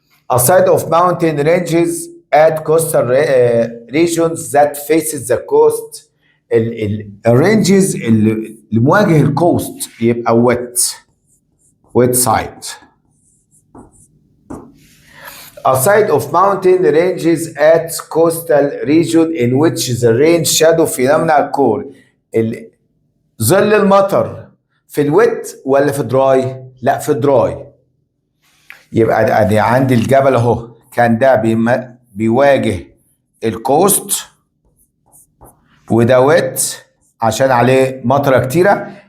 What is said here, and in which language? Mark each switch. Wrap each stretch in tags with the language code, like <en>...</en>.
<en>A side of mountain ranges at coastal regions that faces the coast.</en> <ar>الرينجز اللي مواجه الكوست يبقى</ar> <en>wet side. A side of mountain ranges at coastal region in which the rain shadow phenomena occur.</en> <ar>ظل المطر في الويت ولا في دراي؟ لا في دراي. يبقى ادي عندي الجبل اهو، كان ده بيواجه الكوست وده ويت عشان عليه مطره كتيره.</ar>